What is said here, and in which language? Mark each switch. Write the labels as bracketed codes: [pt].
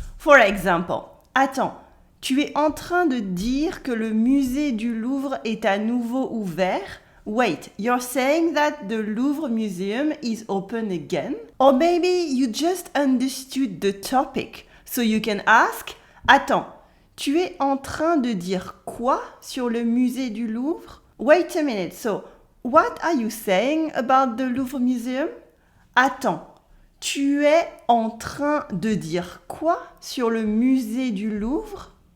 [en] For example, [fr] attends, tu es en train de dire que le musée du Louvre est à nouveau ouvert? [en] Wait, you're saying that the Louvre Museum is open again? Or maybe you just understood the topic, so you can ask, [fr] attends, tu es en train de dire quoi sur le musée du Louvre? [en] Wait a minute, so what are you saying about the Louvre Museum? [fr] Attends, tu es en train de dire quoi sur le musée du Louvre?